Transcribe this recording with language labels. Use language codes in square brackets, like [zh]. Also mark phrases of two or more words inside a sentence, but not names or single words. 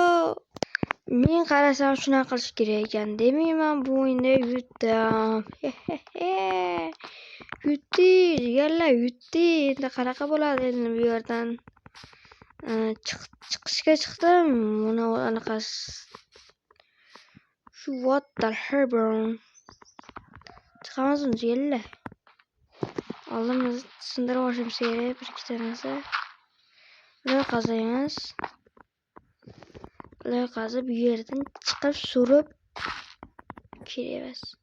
[uz] Men qarasam shunaqa qilish kerak ekan. Demayman bu o'yinda yutdim. Yutdi. Endi qanaqa bo'ladi endi bu yerdan? Chiqishga chiqdim. Mana anaqasi. Shu [en] what the hell? [uz] Chiqamizmi yella? Oldimiz sindirib olishimiz kerak bir-ikkita narsa. Buni qazaymiz. Qazib bu yerdan chiqib surib kerak.